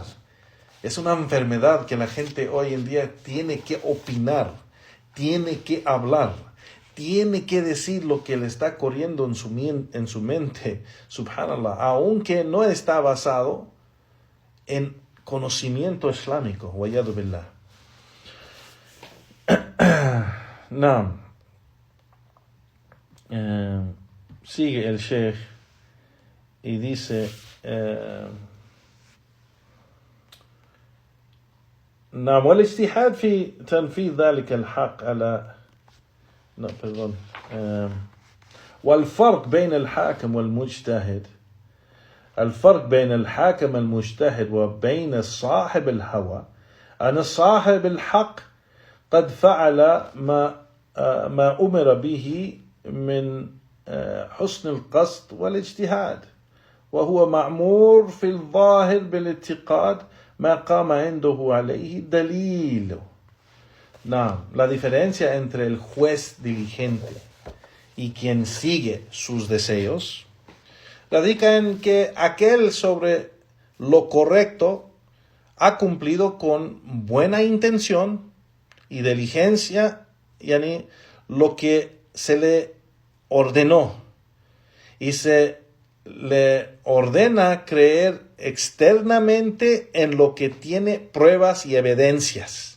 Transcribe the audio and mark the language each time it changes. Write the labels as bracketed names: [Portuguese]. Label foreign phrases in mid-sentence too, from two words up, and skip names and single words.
[Spanish] Es una enfermedad que la gente hoy en día tiene que opinar, tiene que hablar, tiene que decir lo que le está corriendo en su mente, subhanallah, aunque no está basado en conocimiento islámico. [Arabic] والعياذ بالله. نعم. [Spanish] Sigue el Sheikh y dice [Arabic] نعم والاجتهاد في تنفيذ ذلك الحق على والفرق بين الحاكم والمجتهد الفرق بين الحاكم المجتهد وبين صاحب الهوى أن صاحب الحق قد فعل ما أمر به من حسن القصد والاجتهاد وهو مأمور في الظاهر بالاتقاد ما قام عنده عليه دليل. [Spanish] No, la diferencia entre el juez diligente y quien sigue sus deseos, radica en que aquel sobre lo correcto ha cumplido con buena intención y diligencia, yani lo que se le ordenó, y se le ordena creer externamente en lo que tiene pruebas y evidencias.